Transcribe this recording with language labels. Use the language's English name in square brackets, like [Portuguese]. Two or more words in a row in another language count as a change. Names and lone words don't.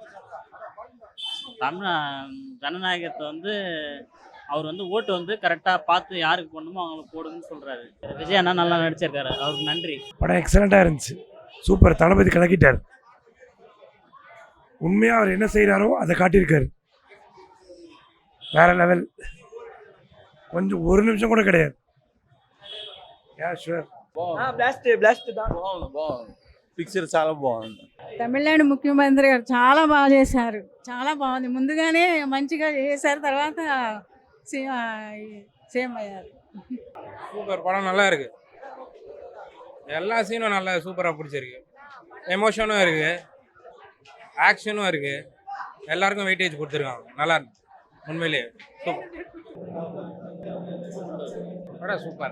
[Tamil] ஜனநாயகத்தை வந்து அவர் வந்து ஓட்டு வந்து கரெக்டாக பார்த்து யாருக்கு போடணுமோ அவங்களுக்கு போடுங்கன்னு சொல்கிறாரு. விஜய் அண்ணா நல்லா நடிச்சிருக்காரு. அவருக்கு நன்றி. படம் எக்ஸலண்ட்டாக இருந்துச்சு. சூப்பர். தளபதி கலக்கிட்டார். உண்மையாக அவர் என்ன செய்கிறாரோ அதை காட்டியிருக்காரு. வேற லெவல். கொஞ்சம் ஒரு நிமிஷம் கூட கிடையாது. బ్లాస్ట్ தான். [Telugu] పిక్చర్ చాలా బాగుంది. తమిళనాడు ముఖ్యమంత్రి గారు చాలా బాగా చేశారు. చాలా బాగుంది. ముందుగానే మంచిగా చేశారు. తర్వాత సేమ్ అయ్యారు. [Tamil] சூப்பர். படம் நல்லா இருக்கு. எல்லா சீனும் நல்லா சூப்பராக பிடிச்சிருக்கு. எமோஷனும் இருக்கு, ஆக்ஷனும் இருக்கு. எல்லாருக்கும் வெயிட்டேஜ் கொடுத்துருக்காங்க. நல்லா இருக்கு. உண்மையிலேயே சூப்பர். படம் சூப்பர்.